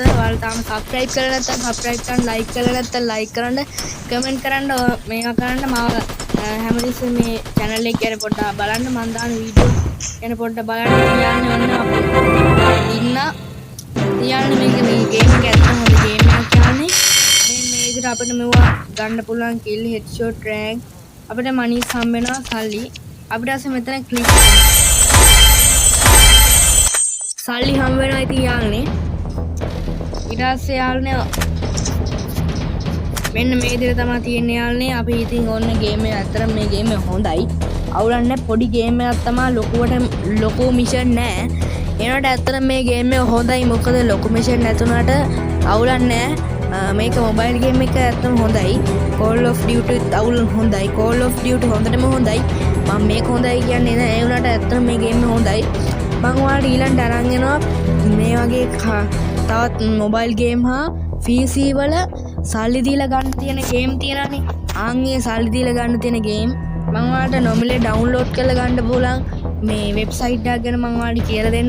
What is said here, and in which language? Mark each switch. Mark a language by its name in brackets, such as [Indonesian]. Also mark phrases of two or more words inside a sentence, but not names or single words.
[Sinhala] ඔයාලා තාම subscribe කරලා නැත්නම් subscribe කරන්න, like කරලා නැත්නම් like කරන්න, comment කරන්න, මේවා කරන්න මාව හැමතිස්සෙම මේ channel එක ගැන පොඩ්ඩක් බලන්න. මම දාන වීඩියෝ ගැන පොඩ්ඩක් බලන්න. යාළුවනේ ඔන්න අපි ඉන්න යාළුවනේ මේ game එක ඇත්තම හොඳ game එකක් යාළුවනේ. මේ විදිහට අපිට මෙවුවා ගන්න පුළුවන් [English] kill, headshot, rank. [Sinhala] අපිට money හම්බ වෙනවා, සල්ලි. අපිට අස මෙතන click සල්ලි හම් වෙනවා ඉතින් යාළුවනේ. ඊට පස්සේ යාළුවනේ මෙන්න මේ විදිහට තමයි තියෙන්නේ යාළුවනේ. අපි ඉතින් ඕන්න ගේම් එක අතරම මේ ගේම් එක හොඳයි. අවුලක් නැහැ. පොඩි ගේම් එකක් තමයි, ලොකු මිෂන් නැහැ. ඒනට ඇත්තටම මේ ගේම් එක හොඳයි. මොකද ලොකු මිෂන් නැතුණාට අවුලක් නැහැ. මේක [English] mobile game [Sinhala] එක ඇත්තම හොඳයි. Call of Duty අවුල් හොඳයි. Call of Duty හොඳටම හොඳයි. මම මේක හොඳයි කියන්නේ නෑ. ඒ වුණාට ඇත්තම මේ ගේම් එක හොඳයි. මං ඔයාලට ඊළඟට අරන් එනවා මේ වගේ තවත් [English] mobile game [Sinhala] හා PC වල සල්ලි දීලා ගන්න තියෙන ගේම් තියෙනනේ. ආන්ගේ සල්ලි දීලා ගන්න තියෙන ගේම් මං ඔයාලට නොමිලේ ඩවුන්ලෝඩ් කරලා ගන්න පුළුවන් මේ වෙබ්සයිට් එකක් ගැන මං ඔයාලට කියලා දෙන්න.